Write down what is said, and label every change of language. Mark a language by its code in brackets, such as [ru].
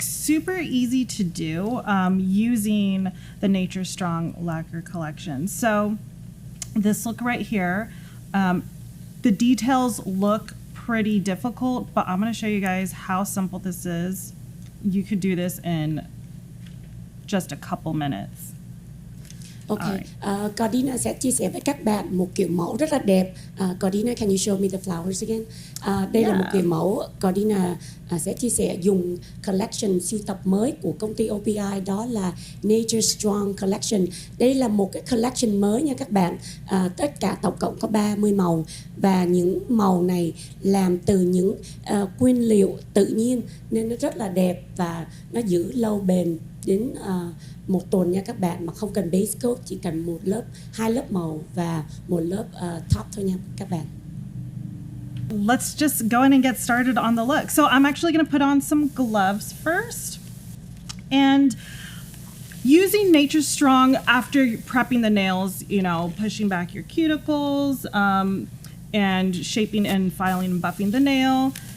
[en] Super easy to do using the Nature Strong lacquer collection. So this look right here, the details look pretty difficult, but I'm going to show you guys how simple this is. You could do this in just a couple minutes. [vi] Ok, Gardina sẽ chia sẻ với các bạn một kiểu mẫu rất là đẹp. [en] Gardina, can you show me the flowers again? [vi] Đây là một kiểu mẫu Gardina sẽ chia sẻ dùng collection sưu tập mới của công ty OPI, đó là Nature Strong Collection. Đây là một cái collection mới nha các bạn. Tất cả tổng cộng có 30 màu và những màu này làm từ những nguyên liệu tự nhiên nên nó rất là đẹp và nó giữ lâu bền đến một tuần nha các bạn, mà không cần base coat, chỉ cần một lớp, 2 lớp màu và một lớp top thôi nha các bạn. [en] Let's just go in and get started on the look. So I'm actually going to put on some gloves first. And using Nature Strong after prepping the nails, you know, pushing back your cuticles and shaping and filing and buffing the nail.